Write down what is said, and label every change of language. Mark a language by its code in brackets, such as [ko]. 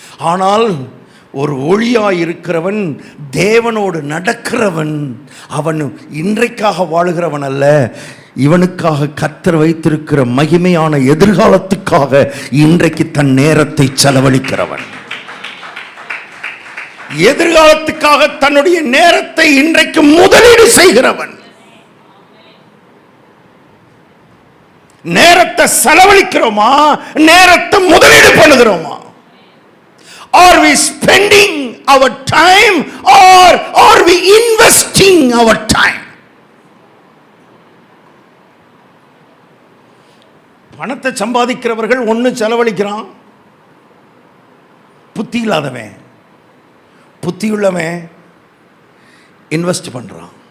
[ta] ஆனால் ஒரு ஒளியாய் இருக்கிறவன், தேவனோடு நடக்கிறவன், அவன் இன்றைக்காக வாழுகிறவன் அல்ல, இவனுக்காக கர்த்தர் வைத்திருக்கிற மகிமையான எதிர்காலத்துக்காக இன்றைக்கு தன் நேரத்தை செலவழிக்கிறவன், எதிர்காலத்துக்காக தன்னுடைய நேரத்தை இன்றைக்கு முதலீடு செய்கிறவன். நேரத்தை செலவழிக்கிறோமா, நேரத்தை முதலீடு பண்ணுகிறோமா? [en] Are we spending our time or are we investing our time? [ta] பணத்தை சம்பாதிக்கிறவர்கள் ஒன்று செலவழிக்கிறான், புத்தி இல்லாதவன், புத்தியுள்ளவன் இன்வெஸ்ட் பண்றான்.